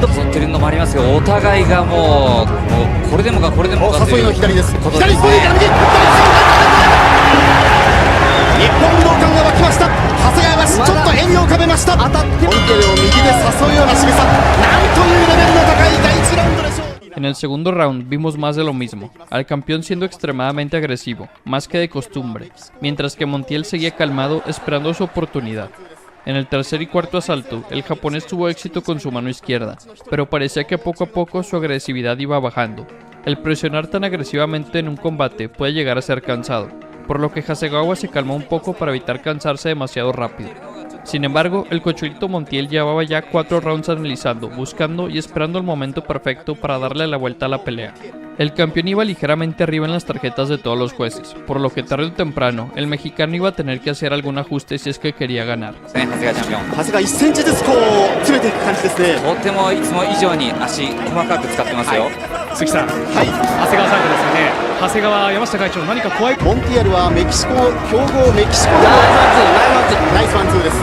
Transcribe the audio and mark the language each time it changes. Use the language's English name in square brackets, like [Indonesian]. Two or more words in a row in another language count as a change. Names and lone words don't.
[Japanese] 競ってるのもありますが、お互いがもうこれでもかこれでもかという誘いの左です。こと左ですね。日本武道館が沸きました。長谷川がちょっと笑みを浮かべました。当たってモンテルを右で誘うような仕草、なんというレベルの高い第1ラウンドでしょう。 [Spanish] En el segundo round vimos más de lo mismo, al campeón siendo extremadamente agresivo, más que de costumbre, mientras que Montiel seguía calmado esperando su oportunidad. En el tercer y cuarto asalto, el japonés tuvo éxito con su mano izquierda, pero parecía que poco a poco su agresividad iba bajando. El presionar tan agresivamente en un combate puede llegar a ser cansado, por lo que Hasegawa se calmó un poco para evitar cansarse demasiado rápido. Sin embargo, el Cocholito Montiel llevaba ya 4 rounds analizando, buscando y esperando el momento perfecto para darle la vuelta a la pelea. El campeón iba ligeramente arriba en las tarjetas de todos los jueces, por lo que tarde o temprano, el mexicano iba a tener que hacer algún ajuste si es que quería ganar. [Japanese] 長谷川チャンピオン長谷川1センチずつこう詰めていく感じですね。とてもいつも以上に足細かく使ってますよ、鈴木さん、はい、長谷川さんがですね、長谷川山下会長、何か怖いモンティアルはメキシコ強豪メキシコのナイスワンツーです。